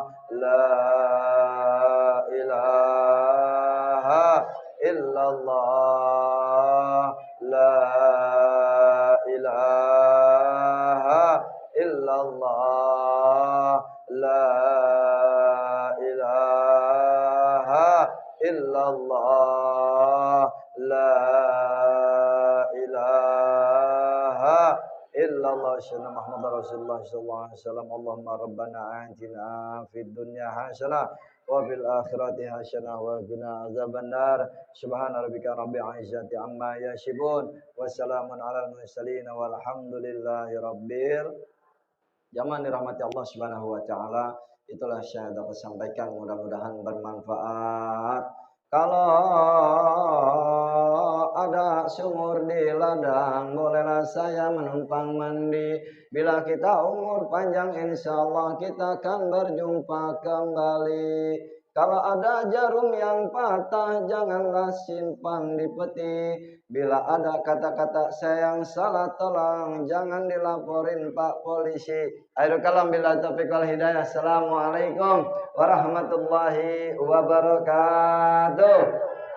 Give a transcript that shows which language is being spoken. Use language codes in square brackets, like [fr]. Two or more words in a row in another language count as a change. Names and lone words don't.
[ar] لا إله إلا الله. لا إله إلا الله. لا إله إلا الله. لا إله إلا الله. سيدنا محمد رسول الله صلى الله عليه وسلم. اللهم ربنا آتنا في الدنيا حسنة وفي الآخرة حسنة وقنا عذاب النار. سبحان ربك رب العزة عما يصفون وسلام على المرسلين والحمد لله رب الجماعة dirahmati الله سبحانه وتعالى. [id] Itulah saya dapat sampaikan, mudah-mudahan bermanfaat. Kalau ada sumur di ladang, bolehlah saya menumpang mandi. Bila kita umur panjang, [ar] إن شاء الله [id] kita akan berjumpa kembali. Kalau ada jarum yang patah, janganlah simpan di peti. Bila ada kata-kata saya yang salah, tolong jangan dilaporin Pak Polisi. [ar] آخر الكلام بالله التوفيق والهداية. السلام عليكم ورحمة الله وبركاته.